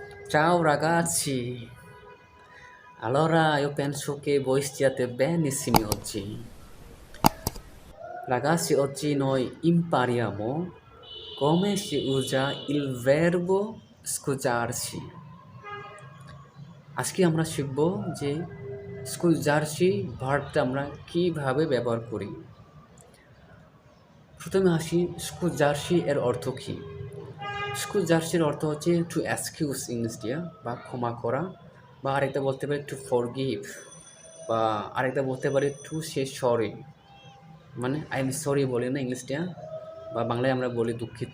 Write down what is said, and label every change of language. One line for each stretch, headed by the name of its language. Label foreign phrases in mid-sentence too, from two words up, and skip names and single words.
Italian: Ciao ragazzi, allora io penso che voi stiate benissimo oggi. Ragazzi, oggi noi impariamo come si usa il verbo scusarsi.
Bangla: আজকে আমরা শিখব যে স্কুজার্সি ভার্বটা আমরা কিভাবে ব্যবহার করি। প্রথমে আসি স্কুজার্সি এর অর্থ কী। স্কুজার্সির অর্থ হচ্ছে
English: to excuse
Bangla: ইংলিশ দিয়া বা ক্ষমা করা, বা আরেকটা বলতে পারি
English: to forgive,
Bangla: বা আরেকটা বলতে পারি
English: to say sorry,
Bangla: মানে
English: I am sorry
Bangla: বলি না ইংলিশটা, বা বাংলায় আমরা বলি দুঃখিত।